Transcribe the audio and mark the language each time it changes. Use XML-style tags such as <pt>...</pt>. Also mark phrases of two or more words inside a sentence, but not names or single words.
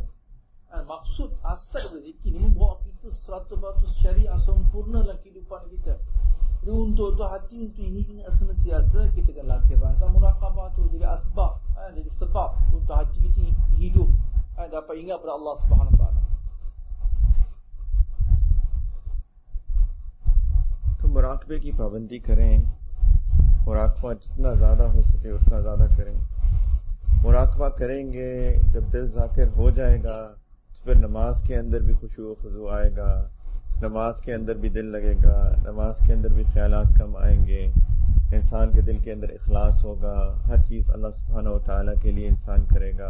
<ms>Maksud asal daripada zikir ni membawa kita 100% syariat sempurna dalam kehidupan kita. Jadi untuk hati untuk ingat senantiasa, kita akan latih perantara murakabah tu. Jadi asbab, jadi sebab untuk hati kita hidup, dapat ingat pada Allah SWT.</ms> <ur>تو مراقبے کی پابندی کریں، مراقبہ جتنا زیادہ ہو سکے اتنا زیادہ کریں. مراقبہ کریں گے، جب دل ذاکر ہو جائے گا تو پھر نماز کے اندر بھی خشوع و خضوع آئے گا، نماز کے اندر بھی دل لگے گا، نماز کے اندر بھی خیالات کم آئیں گے، انسان کے دل کے اندر اخلاص ہوگا، ہر چیز</ur> <ar>الله سبحانه وتعالى</ar> <ur>کے لیے انسان کرے گا.</ur>